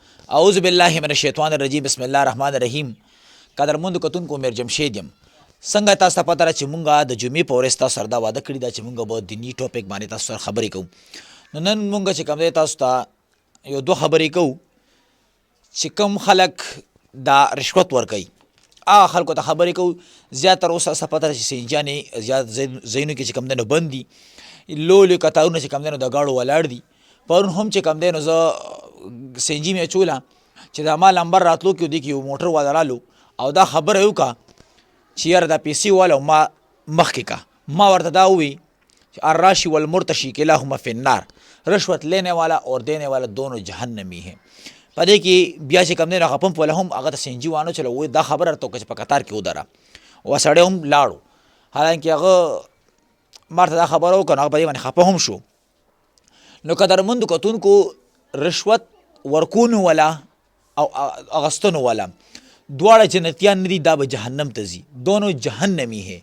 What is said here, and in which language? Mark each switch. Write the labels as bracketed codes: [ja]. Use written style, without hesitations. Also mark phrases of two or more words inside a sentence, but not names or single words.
[ar] اعوذ بالله من الشیطان الرجیم بسم الله الرحمن الرحیم. [ps] قدرمند کتونکو میر جمشید یم. څنګه تاسو ته پته ده چې مونږ د جمعې په ورځ تاسو سره دا واده کړي ده چې مونږ به دیني ټاپک باندې تاسو سره خبرې کوو. نو نن مونږ چې کوم دی تاسو ته یو دوه خبرې کوو چې کوم خلک دا رشوت ورکوي هغه خلکو ته خبرې کوو. زیاتره اوس تاسو ته پته ده چې سینجانې زیات ځایونو کې چې کوم دی نو بند دي، لوی قطارونه چې کوم دی نو د گاړو ولاړ دي. پرون هم چې کوم دی نو زه سینجي مې اچوله چې د ما لمبر راتلو کې دی کې یو موټر والا رالو او دا خبره یې وکړه چې یاره دا پیسې والا ما مخکې کا. ما ورته دا ووی چې [ar] الراشي والمرتشي کلاهما فی النار، [ur] رشوت لینے والا اور دینے والا دونوں جہنمی ہیں. [ps] په دې کې بیا چې کوم دی نو هغه پمپ والا هم هغه ته سینجي وانه چلو وایي دا خبره راته وکړه چې په قطار کې ودره و سړی هم لاړو. حالانکه هغه ما ورته دا خبره وکړه نو هغه په دې باندې خفه هم شو. نو قدرمندو کتونکو رشوت ورکونو والا او اغستنو والا دواړه جنتیان نه دي، دا به جهنم ته ځي، [ur] دونو جهنمی ہے.